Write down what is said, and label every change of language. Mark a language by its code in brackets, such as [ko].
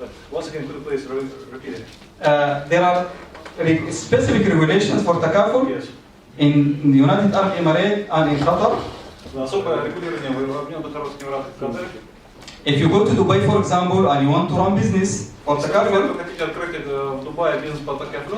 [en] Once again, could you please repeat it? There are specific regulations for takaful Yes. in the United Arab Emirates and in Qatar. [ru] Особое регулирование в Объединенных Арабских Эмиратах в Катаре. [en] If you go to Dubai, for example, and you want to run business for [ru] Если [en] takaful, [ru] вы хотите открыть в Дубае бизнес по такафлю,